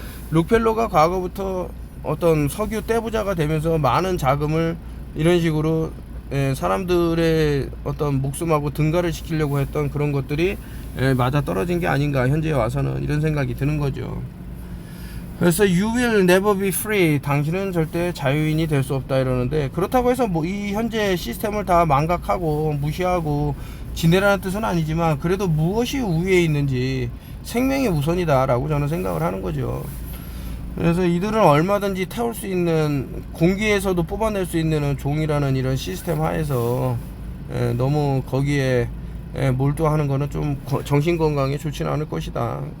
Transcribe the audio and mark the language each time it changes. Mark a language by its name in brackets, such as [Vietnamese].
[Korean] 록펠러가 과거부터 어떤 석유 떼부자가 되면서 많은 자금을 이런 식으로 사람들의 어떤 목숨하고 등가를 시키려고 했던 그런 것들이 맞아 떨어진 게 아닌가, 현재에 와서는 이런 생각이 드는 거죠. 그래서 [English] You will never be free. [Korean] 당신은 절대 자유인이 될 수 없다 이러는데, 그렇다고 해서 뭐 이 현재 시스템을 다 망각하고 무시하고 지내라는 뜻은 아니지만, 그래도 무엇이 우위에 있는지 생명이 우선이다 라고 저는 생각을 하는 거죠. 그래서 이들은 얼마든지 태울 수 있는, 공기에서도 뽑아낼 수 있는 종이라는 이런 시스템 하에서 너무 거기에 몰두하는 거는 좀 정신건강에 좋지는 않을 것이다.